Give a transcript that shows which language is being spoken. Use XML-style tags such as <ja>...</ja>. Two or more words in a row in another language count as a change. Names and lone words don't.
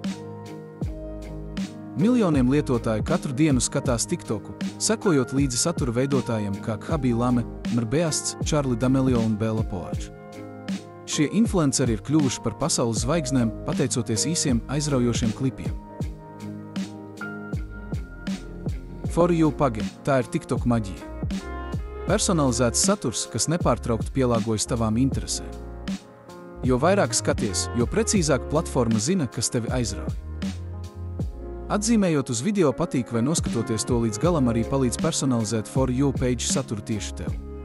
<lv>Miljoniem lietotāju katru dienu skatās TikToku, sekojot līdzi satura veidotājiem kā Khaby Lame, Mrbeasts, Charli D'Amelio un Bella Poarch. Šie influenceri ir kļuvuši par pasaules zvaigznēm, pateicoties īsiem, aizraujošiem klipiem.</lv> <en>For You page –</en> <lv>tā ir TikTok maģija. Personalizēts saturs, kas nepārtraukti pielāgojas tavām interesēm. Jo vairāk skaties, jo precīzāk platforma zina, kas tevi aizrauj. Atzīmējot uz video patīk vai noskatoties to līdz galam arī palīdz personalizēt</lv> <en>For You page</en> <lv>saturu tieši tev.</lv>